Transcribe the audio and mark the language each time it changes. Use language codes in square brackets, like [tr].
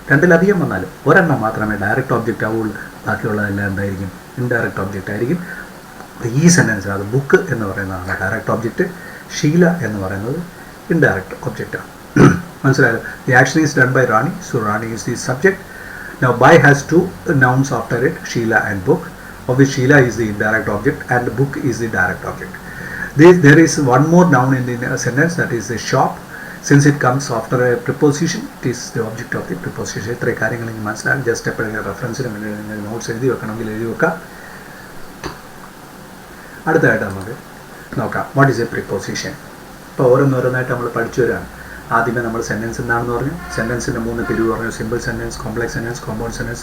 [ml] 2-ലധികം വന്നാലും ഒരെണ്ണം മാത്രമേ ഡയറക്റ്റ് ഓബ്ജക്റ്റ് ആവുള്ളൂ. ബാക്കിയുള്ളതെല്ലാം എന്തായിരിക്കും? ഇൻഡയറക്റ്റ് ഓബ്ജക്റ്റ് ആയിരിക്കും. ഈ സെൻറ്റൻസിൽ അത് ബുക്ക് എന്ന് പറയുന്നതാണ് ഡയറക്റ്റ് ഓബ്ജക്റ്റ്, ഷീല എന്ന് പറയുന്നത് ഇൻഡയറക്റ്റ് ഒബ്ജക്റ്റാണ്. മനസ്സിലായല്ലോ? [en] The action is done by Rani, so Rani is the subject. Now buy has 2 nouns after it, Sheela and book, of which Sheela is the indirect object and book is the direct object. There is one more noun in the sentence, that is the shop. Since it comes after a preposition, it is the object of the preposition. [ml] ഇത്രയും കാര്യങ്ങൾ നിങ്ങൾ മനസ്സിലാക്കി just എപ്പോഴെങ്കിലും റെഫറൻസിന് വേണ്ടി notes എഴുതി വെക്കണമെങ്കിൽ എഴുതി വെക്കാം. അടുത്തതായിട്ട് നമുക്ക് നോക്കാം, [en] What is a preposition. [ml] ഇപ്പോൾ ഓരോന്നോരോന്നായിട്ട് നമ്മൾ പഠിച്ചു വരാണ്. ആദ്യമേ നമ്മൾ സെൻറ്റൻസ് എന്താണെന്ന് പറഞ്ഞു. സെൻറ്റൻസിൻ്റെ 3 പിരിവ് പറഞ്ഞു. Simple sentence, complex sentence, compound sentence.